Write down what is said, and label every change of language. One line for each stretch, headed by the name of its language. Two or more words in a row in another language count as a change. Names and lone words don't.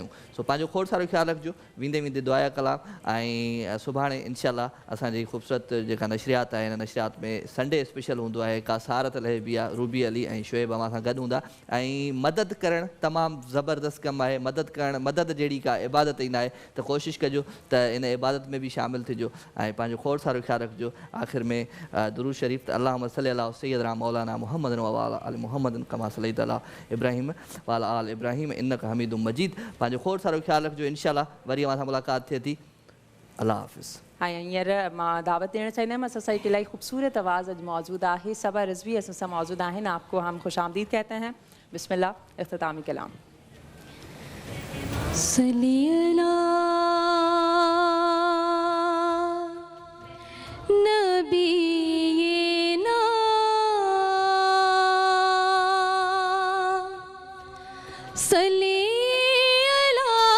Sindhi: सो पंहिंजो खोड़ सारो ख़्यालु रखिजो, वेंदे वेंदे दुआ कलाम। ऐं सुभाणे इंशाअल्लाह असांजी ख़ूबसूरत जेका नशरियात आहे, हिन नशरियात में
English: Sunday special
Sindhi: हूंदो आहे। का सहारत लहबी आहे, रूबी अली ऐं शोएब अवां सां गॾु हूंदा। ऐं मदद करणु तमामु ज़बरदस्त कमु आहे। मदद करणु, मदद जहिड़ी का इबादत ई न आहे, त कोशिशि कजो त इन इबादत में बि शामिलु थिजो ऐं पंहिंजो खोड़ सारो ख़्यालु रखिजो। आख़िर में दुरूद शरीफ़ त
Arabic: اللهم صل على سيدنا مولانا محمد وعلى آل محمد كما صليت على إبراهيم وعلى آل إبراهيم إنك حميد مجيد.
Sindhi: पंहिंजो खोड़ सारो ख़्यालु रखिजो। इंशाअल्लाह वरी अवां सां मुलाक़ात थिए थी। अल्लाह हाफ़िज़। ऐं हींअर मां दावत ॾियणु चाहींदमि, असां सां हिकु इलाही ख़ूबसूरत आवाज़ अॼु मौजूदु आहे। सबा रिज़वी असां सां मौजूदु आहिनि।
Urdu: آپ کو ہم خوش آمدید کہتے ہیں.
Sindhi: बिस्मिल्लाह, इख्तितामी कलाम।
Arabic: صل على نبينا صل على